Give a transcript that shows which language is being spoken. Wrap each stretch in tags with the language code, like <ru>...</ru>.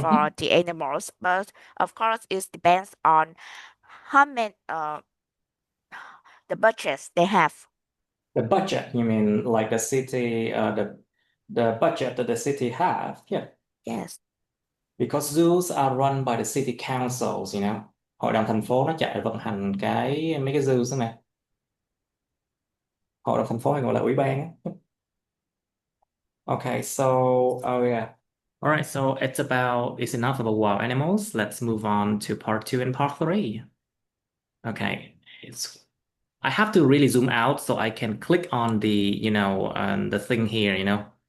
<en>for the animals, but of course it depends on how many the budgets they have. The budget, you mean like the city, the budget that the city have? Yeah, Yes, because zoos are run by the city councils, you know.</en> <vi>Hội đồng thành phố nó chạy vận hành mấy cái zoo đó nè. Hội đồng thành phố hay gọi là ủy ban á.</vi> <en>Okay, so oh yeah. All right, so it's enough about wild animals. Let's move on to part two and part three. Okay, it's I have to really zoom out so I can click on the thing here, you know.</en>